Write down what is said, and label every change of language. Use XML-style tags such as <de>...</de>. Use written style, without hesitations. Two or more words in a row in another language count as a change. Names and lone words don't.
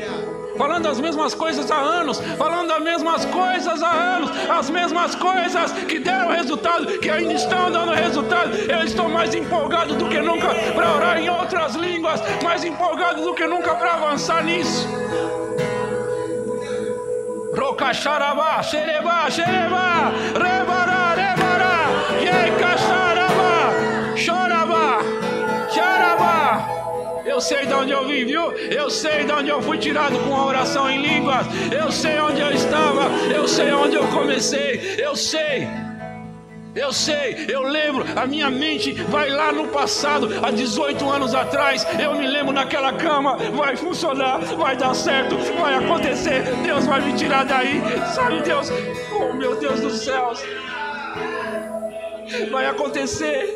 <pt>Falando as mesmas coisas há anos. Falando as mesmas coisas há anos. As mesmas coisas que deram resultado, que ainda estão dando resultado. Eu estou mais empolgado do que nunca para orar em outras línguas. Mais empolgado do que nunca para avançar nisso. Roca xarabá, xerebá, xerebá, rebará, rebará, yeca xarabá, chorabá, xarabá. Eu sei de onde eu vim, viu? Eu sei de onde eu fui tirado com a oração em línguas. Eu sei onde eu estava. Eu sei onde eu comecei. Eu sei, eu lembro, a minha mente vai lá no passado, há 18 anos atrás, eu me lembro naquela cama, vai funcionar, vai dar certo, vai acontecer, Deus vai me tirar daí, sabe Deus, oh meu Deus do céu, vai acontecer.</pt>